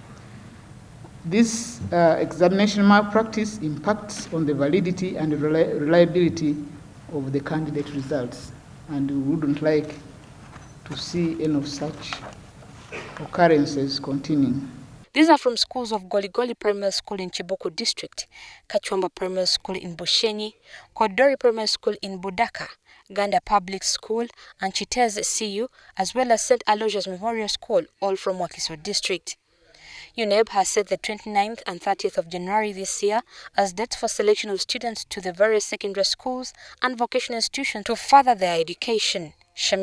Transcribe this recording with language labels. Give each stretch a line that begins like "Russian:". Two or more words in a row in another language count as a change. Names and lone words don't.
English: This examination malpractice impacts on the validity and reliability of the candidate results, and we wouldn't like to see any of such occurrences continuing. These are from schools of Goligoli Primary School in Chibuku District, Kachwamba Primary School in Bushenyi, Kodori Primary School in Budaka, Ganda Public School, and Chitez CU, as well as St. Aloysius Memorial School, all from Wakiso District. UNEB has set the 29th and 30th of January this year as dates for selection of students to the various secondary schools and vocational institutions to further their education.